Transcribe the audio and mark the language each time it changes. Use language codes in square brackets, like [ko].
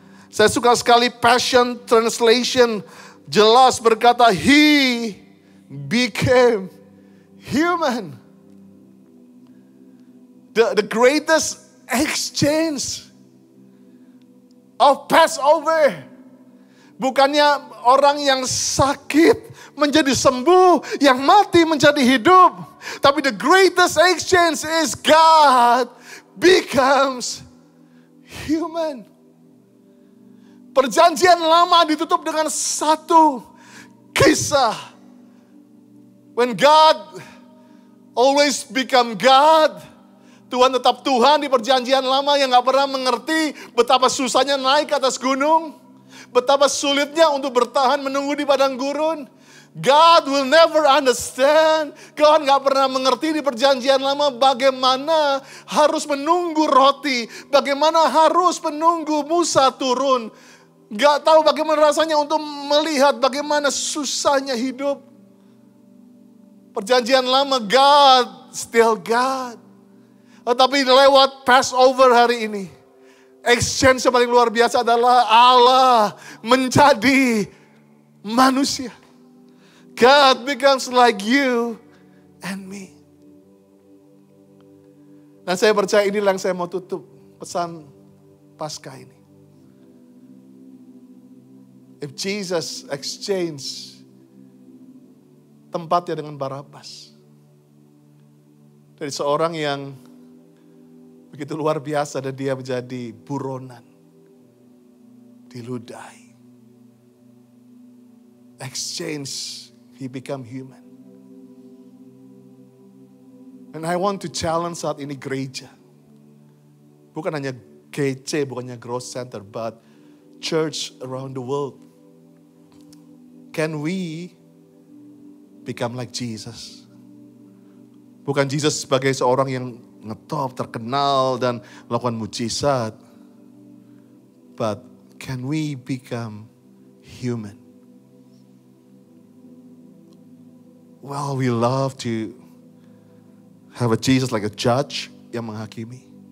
[id] Saya suka sekali Passion Translation, jelas berkata, [en] He became human. The greatest exchange of Passover. [id] Bukannya orang yang sakit menjadi sembuh, yang mati menjadi hidup. [en] Tapi the greatest exchange is God becomes human. [id] Perjanjian lama ditutup dengan satu kisah. [en] When God always become God, [id] Tuhan tetap Tuhan di perjanjian lama yang gak pernah mengerti betapa susahnya naik ke atas gunung. Betapa sulitnya untuk bertahan menunggu di padang gurun. [en] God will never understand. [id] God gak pernah mengerti di perjanjian lama bagaimana harus menunggu roti. Bagaimana harus menunggu Musa turun. Gak tahu bagaimana rasanya untuk melihat bagaimana susahnya hidup. Perjanjian lama [en] God, still God. [id] Tetapi lewat Passover hari ini, exchange yang paling luar biasa adalah Allah menjadi manusia. [en] God becomes like you and me. [id] Dan saya percaya inilah yang saya mau tutup pesan Paskah ini. [en] If Jesus exchange [id] tempatnya dengan Barabas. Dari seorang yang begitu luar biasa dan dia menjadi buronan. Diludahi. [en] Exchange, he become human. And I want to challenge [id] saat ini gereja. Bukan hanya GC, bukan hanya Growth Center, [en] but church around the world. Can we become like Jesus? [id] Bukan Jesus sebagai seorang yang ngetop, terkenal dan melakukan mujizat. [en] But can we become human? Well, we love to have a Jesus like a judge [id] yang menghakimi.